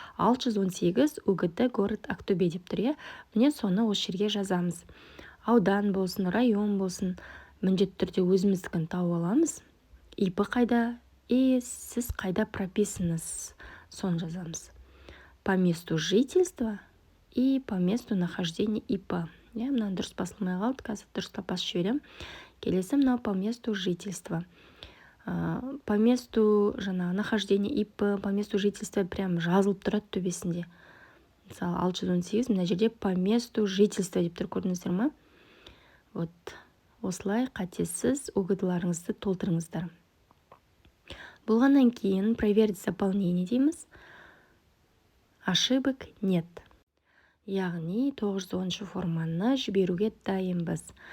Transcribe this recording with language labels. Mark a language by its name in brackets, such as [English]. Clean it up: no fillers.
[Kazakh] 618 УГТ город Ақтөбе деп тұр, е. Міне соны осы жерге жазамыз. Аудан болсын, район болсын, міндетті түрде өзіміздікін тауып аламыз. ИП қайда, сіз қайда прописаныз, соны жазамыз. [Russian] По месту жительства и по месту нахождения ИП. [Kazakh] Мына дұрыс басылмай қалды, қазір дұрыстап басып жіберем. Келесі мынау [Russian] по месту жительства. По месту нахождения ИП, по месту жительства [Kazakh] прям жазылып тұрады төбесінде. Мысалы 618 мына жерде [Russian] по месту жительства [Kazakh] деп тұр, көрдіңіздер ма? Вот, осылай қатесіз УГТ-ларыңызды толтырыңыздар. Болғаннан кейін [Russian] проверить заполнение [Kazakh] дейміз. [Russian] Ошибок нет. [Kazakh] Яғни 910 форманы жіберуге дайынбыз.